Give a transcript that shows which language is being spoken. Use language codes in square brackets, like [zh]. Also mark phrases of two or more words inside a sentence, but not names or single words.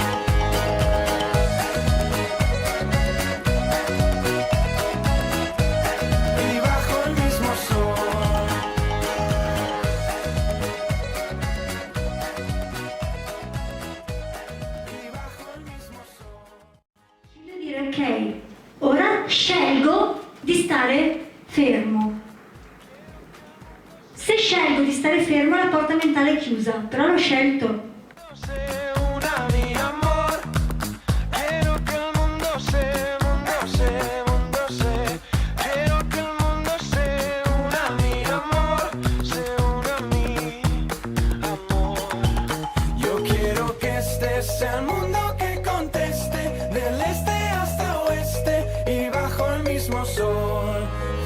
[es] Y bajo el mismo sol. Y bajo el mismo sol. [it] Voglio dire, ok, ora scelgo di stare fermo. Se scelgo di stare fermo la porta mentale è chiusa, però l'ho scelto. [es] Se una mi amor, quiero que el mundo se, quiero que el mundo se una mi amor, se una mi amor. Yo quiero que estés el mundo que conteste, del este hasta oeste y bajo el mismo sol.